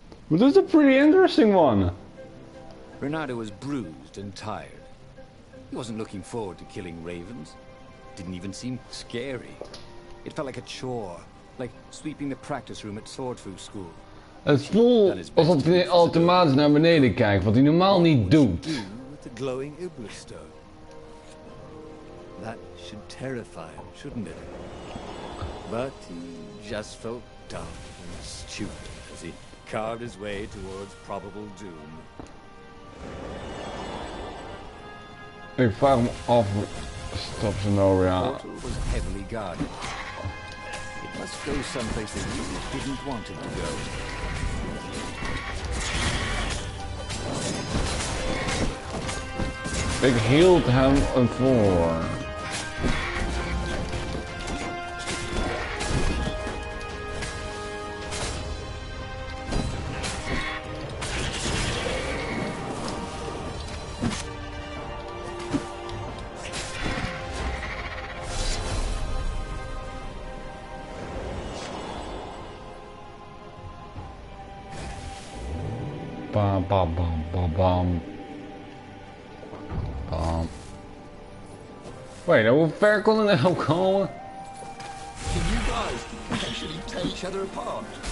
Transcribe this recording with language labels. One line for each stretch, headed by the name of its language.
English: But this is a pretty interesting one. Renato was bruised and tired. He wasn't looking forward to killing ravens. Didn't even seem scary. It felt like a chore, like sweeping the practice room at swordfu school.
Dutch: Het voelt alsof hij automatisch naar beneden kijkt, wat hij normaal niet doet.
English: With the glowing Iblastone. That should terrify him, shouldn't it? But he just felt dumb and stupid as he carved his way towards probable doom.
Dutch: Ik vraag me af, stop Zenobia.
English: The portal was heavily guarded. It must go someplace they really didn't want it to go.
Dutch: Ik hield hem voor. Bam, bam, bam, bam, bam. Bam. Wait, hoe ver kon het nou komen?
English: Can you guys actually tear each other apart?